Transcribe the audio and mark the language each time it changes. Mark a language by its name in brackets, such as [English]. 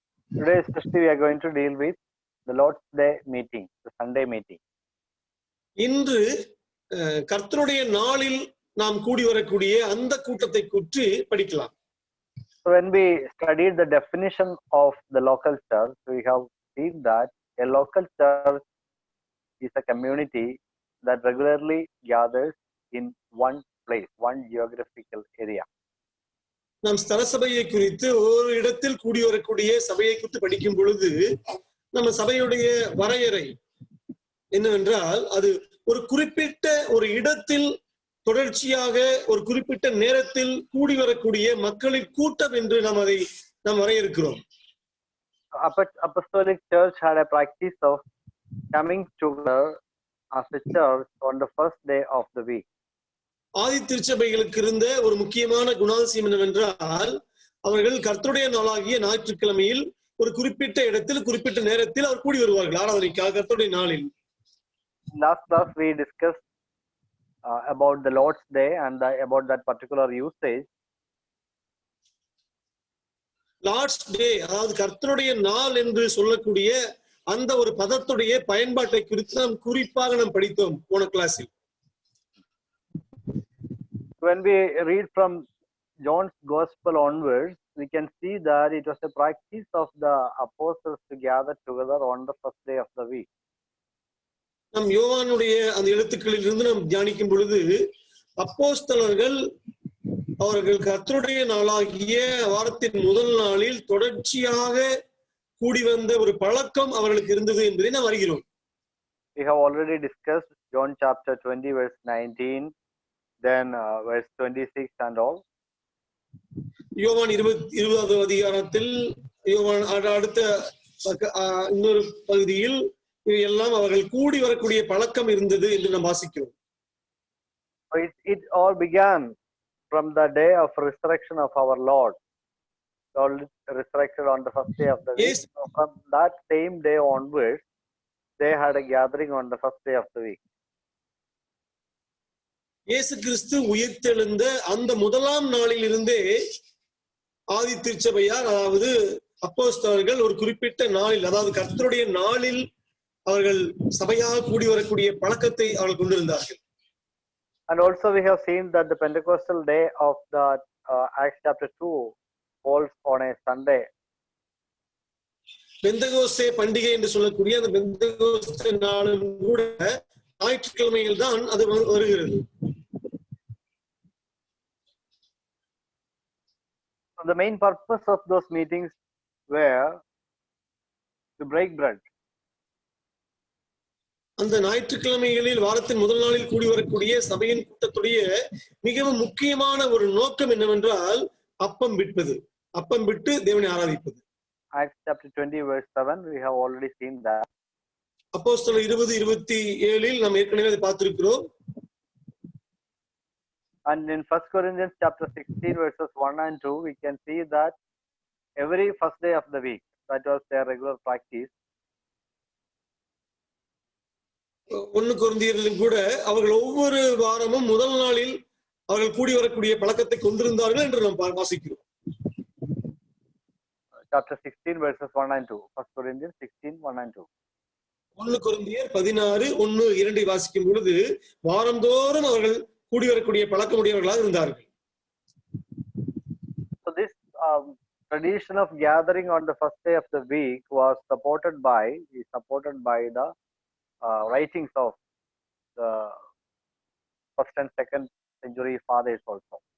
[English] Today especially we are going to deal with the Lord's Day meeting, the Sunday meeting. [Tamil] இன்று கர்த்தருடைய நாளில் நாம் கூடி வரக்கூடிய அந்த கூட்டத்தை குறித்து படிக்கலாம். [English] So when we studied the definition of the local church, we have seen that a local church is a community that regularly gathers in one place, one geographical area. [Tamil] நாம் ஸ்தல சபையை குறித்து ஒரு இடத்தில் கூடி வரக்கூடிய சபையை குறித்து படிக்கும் பொழுது நம்ம சபையுடைய வரையறை என்னவென்றால் அது ஒரு குறிப்பிட்ட ஒரு இடத்தில் தொடர்ச்சியாக ஒரு குறிப்பிட்ட நேரத்தில் கூடி வரக்கூடிய மக்களின் கூட்டம் என்று நாம் அதை வரையறுக்கிறோம். [English] Apostolic Church had a practice of coming together as a church on the first day of the week. [Tamil] ஆதி திருச்சபைகளுக்கு இருந்த ஒரு முக்கியமான குணாதிசயம் என்னவென்றால் அவர்கள் கர்த்தருடைய நாளாகிய ஞாயிற்றுக்கிழமையில் ஒரு குறிப்பிட்ட இடத்தில் குறிப்பிட்ட நேரத்தில் அவர் கூடி வருவார்கள் ஆராதனைக்காக கர்த்தருடைய நாளில். [English] Last class we discussed about the Lord's Day and about that particular usage. [Tamil] Lord's Day அதாவது கர்த்தருடைய நாள் என்று சொல்லக்கூடிய அந்த ஒரு பதத்துடைய பயன்பாட்டை குறித்து நாம் குறிப்பாக நாம் படித்தோம் போன கிளாஸில். [English] When we read from John's Gospel onwards, we can see that it was a practice of the apostles to gather together on the first day of the week. [Tamil] நம் யோவானுடைய அந்த எழுத்துக்களில் இருந்து நாம் தியானிக்கும் பொழுது அப்போஸ்தலர்கள் அவர்கள் கர்த்தருடைய நாளாகிய வாரத்தின் முதல் நாளில் தொடர்ச்சியாக கூடி வந்த ஒரு பழக்கம் அவர்களுக்கு இருந்தது என்பதை நாம் அறிகிறோம். [English] We have already discussed John chapter 20 verse 19, then verse 26 and all. [Tamil] யோவான் 20வது அதிகாரத்தில் யோவான் அடுத்த இன்னொரு பகுதியில் எல்லாம் அவர்கள் கூடி வரக்கூடிய பழக்கம் இருந்தது என்று நாம் வாசிக்கிறோம். [English] It all began from the day of resurrection of our Lord. Lord resurrected on the first day of the week. Yes. So from that same day onwards, they had a gathering on the first day of the week. [Tamil] இயேசு கிறிஸ்து உயிர்த்தெழுந்த அந்த முதலாம் நாளில் இருந்தே ஆதி திருச்சபையார் அதாவது அப்போஸ்தலர்கள் ஒரு குறிப்பிட்ட நாளில் அதாவது கர்த்தருடைய நாளில் அவர்கள் சபையாக கூடி வரக்கூடிய பழக்கத்தை அவர்கள் கொண்டிருந்தார்கள். [English] And also we have seen that the Pentecostal day of the Acts chapter 2 falls on a Sunday. [Tamil] பெந்தெகோஸ்தே பண்டிகை என்று சொல்லக்கூடிய அந்த பெந்தெகோஸ்தே நாளும் கூட ஞாயிற்றுக்கிழமையில் தான் அது வருகிறது. [English] The main purpose of those meetings were to break bread. [Tamil] அந்த ஞாயிற்றுக்கிழமைகளில் வாரத்தின் முதல் நாளில் கூடி வரக்கூடிய சபையின் கூட்டத்துடைய மிகவும் முக்கியமான ஒரு நோக்கம் என்னவென்றால் அப்பம் விற்பது, அப்பம் விட்டு தேவனை ஆராதிப்பது. [English] Acts chapter 20 verse 7, we have already seen that. [Tamil] அப்போஸ்தலர் 20:27 நாம் ஏற்கனவே அதை பார்த்திருக்கிறோம். [English] And in 1 Corinthians chapter 16 verses 1 and 2, we can see that every first day of the week, that was their regular practice. [Tamil] 1 கொரிந்தியரிலும் கூட அவர்கள் ஒவ்வொரு வாரமும் முதல் நாளில் அவர்கள் கூடி வரக்கூடிய பழக்கத்தை கொண்டிருந்தார்கள் என்று நாம் வாசிக்கிறோம். [English] Chapter 16 verses 1 and 2. 1 Corinthians 16, 1 and 2. [Tamil] 1 கொரிந்தியர் 16:1-2 வாசிக்கும் பொழுது வாரந்தோறும் அவர்கள் கூடி வரக்கூடிய பழக்கமுடையவர்களாக இருந்தார்கள். [English] So this tradition of gathering on the first day of the week was supported by the writings of the first and second century fathers also.